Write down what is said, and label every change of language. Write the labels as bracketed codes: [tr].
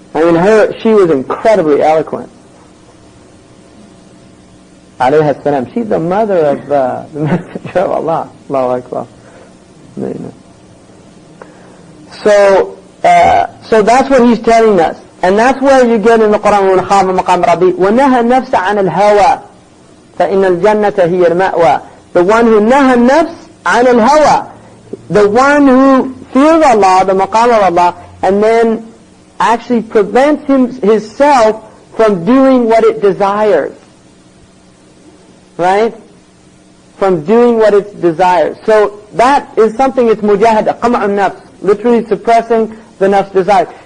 [en] I mean, she was incredibly eloquent. Alayhi salam. She's the mother of the Messenger of Allah. Allahu Akbar. So that's what he's telling us. And that's where you get in the Quran, [ar] وَمَنْ خَافَ مَقَامَ رَبِّهِ وَنَهَى النَّفْسَ عَنِ الْهَوَى فَإِنَّ الْجَنَّةَ هِيَ الْمَأْوَى. [en] The one who [ar] نَهَى النَّفْسَ عَنِ الْهَوَى, [en] the one who fears Allah, the maqam of Allah, and then actually prevents himself from doing what it desires. Right? From doing what it desires. So that is something, it's mujahada, qam'un nafs, literally suppressing the nafs desire.